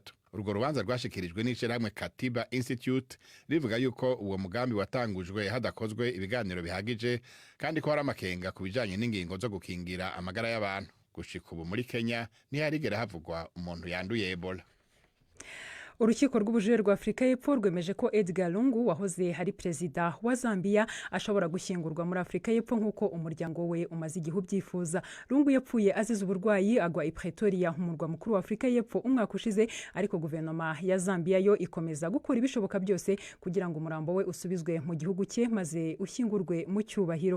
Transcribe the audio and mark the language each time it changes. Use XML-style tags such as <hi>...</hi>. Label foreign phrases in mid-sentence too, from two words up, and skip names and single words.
<rn>Urwo rubanza rwashikirijwe n'ishirahamwe Katiba Institute rivuga yuko uwo mugambi watangujwe hadakozwe ibiganiro bihagije kandi ko hari amakenga ku bijanye n'ingingo zo gukingira amagara y'abantu. Gushika ubu muri Kenya ntiharigera havugwa umuntu yanduye Ebola.</rn> <rw>urukiko rw'ubujurire rwa Afurika y'Epfo rwemeje ko Edgar Lungu wahoze ari perezida wa Zambia ashobora gushyingurwa muri Afurika y'Epfo nk'uko umuryango we umaze igihe ubyifuza. Lungu yapfuye azize uburwayi agwa i Pretoria mu murwa mukuru wa Afurika y'Epfo umwaka ushize, ariko guverinoma ya Zambia yo ikomeza gukora ibishoboka byose kugira ngo umurambo we usubizwe mu gihugu cye maze ushyingurwe mu cyubahiro.</rw>